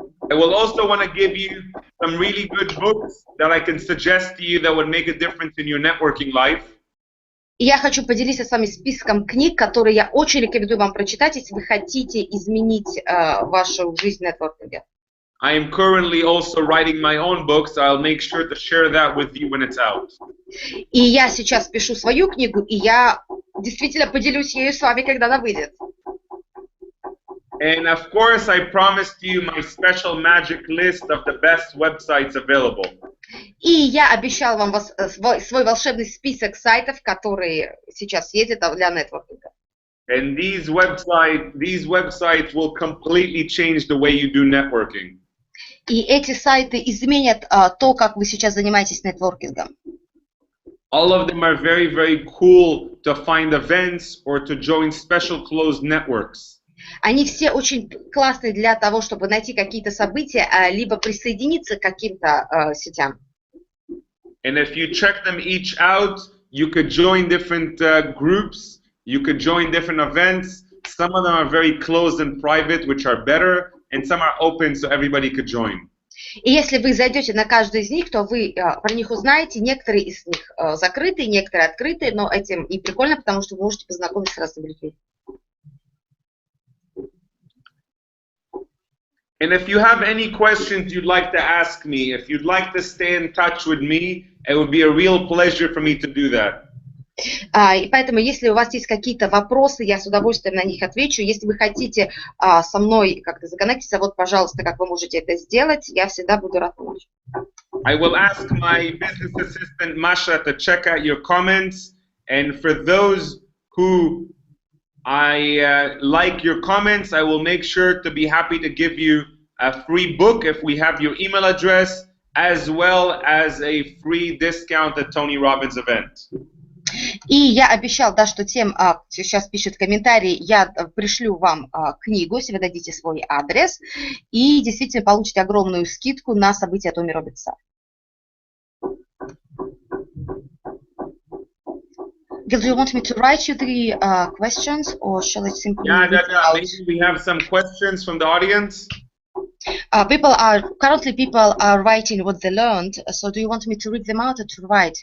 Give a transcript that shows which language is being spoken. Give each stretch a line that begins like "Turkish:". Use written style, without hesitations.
English: I will also want to give you some really good books that I can suggest to you that would make a difference in your networking life.
Russian: И я хочу поделиться с вами списком книг, которые я очень рекомендую вам прочитать, если вы хотите изменить вашу жизнь в нетворкинге.
English: I am currently also writing my own book, so I'll make sure to share that with you when it's out.
Russian: И я сейчас пишу свою книгу, и я действительно поделюсь ею с вами, когда она выйдет.
English: And of course, I promised you my special magic list of the best websites available.
Russian: И я обещал вам свой волшебный список сайтов, которые сейчас есть для нетворкинга.
English: And these websites will completely change the way you do networking.
Russian: И эти сайты изменят то, как вы сейчас занимаетесь нетворкингом.
English: All of them are very, very cool to find events or to join special closed networks.
Russian: Они все очень классные для того, чтобы найти какие-то события, либо присоединиться к каким-то сетям.
English: And if you check them each out, you could join different groups, you could join different events. Some of them are very closed and private, which are better, and some are open so everybody could join.
Russian: И если вы зайдете на каждый из них, то вы про них узнаете. Некоторые из них закрыты, некоторые открыты, но этим и прикольно, потому что вы можете познакомиться с разными людьми.
English: And if you have any questions you'd like to ask me, if you'd like to stay in touch with me, it would be a real pleasure for me to do that.
Russian: И поэтому, если у вас есть какие-то вопросы, я с удовольствием на них отвечу. Если вы хотите со мной как-то законнектиться, вот, пожалуйста, как вы можете это сделать, я всегда буду рад помочь.
English: I will ask my business assistant, Masha, to check out your comments. And for those who like your comments, I will make sure to be happy to give you a free book if we have your email address, as well as a free discount at Tony Robbins event.
Russian: И я обещал, да, что тем, кто сейчас пишет комментарии, я пришлю вам книгу, если вы дадите свой адрес, и действительно получите огромную скидку на события Тони Роббинса.
English: Gil, do you want me to write you the questions, or shall I simply? Yeah. Maybe we have some questions from the audience. People are writing what they learned. So, do you want me to read them out or to write?